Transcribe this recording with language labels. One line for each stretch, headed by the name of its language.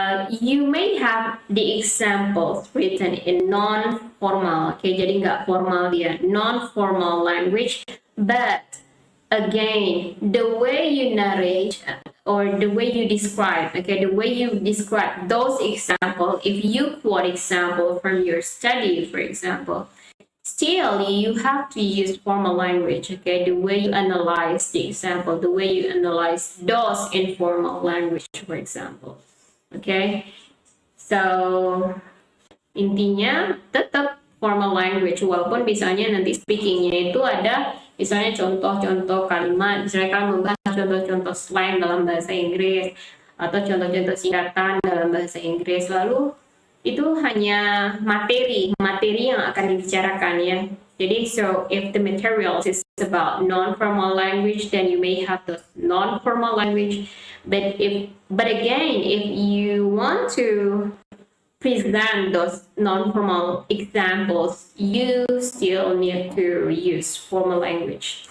English: You may have the examples written in non-formal, okay,
Indonesian: jadi nggak formal dia,
English: non-formal language, but again, the way you narrate or the way you describe, okay, the way you describe those examples, if you quote example from your study, for example, still you have to use formal language, okay, the way you analyze the example, the way you analyze those informal language, for example.
Indonesian: Okay, so intinya tetap formal language, walaupun misalnya nanti speakingnya itu ada misalnya contoh-contoh kalimat, misalnya kalian membahas contoh-contoh slang dalam bahasa Inggris atau contoh-contoh singkatan dalam bahasa Inggris, lalu itu hanya materi yang akan dibicarakan, ya.
English: Jadi, so if the materials is about non-formal language, then you may have the non-formal language. But again, if you want to present those non-formal examples, you still need to use formal language.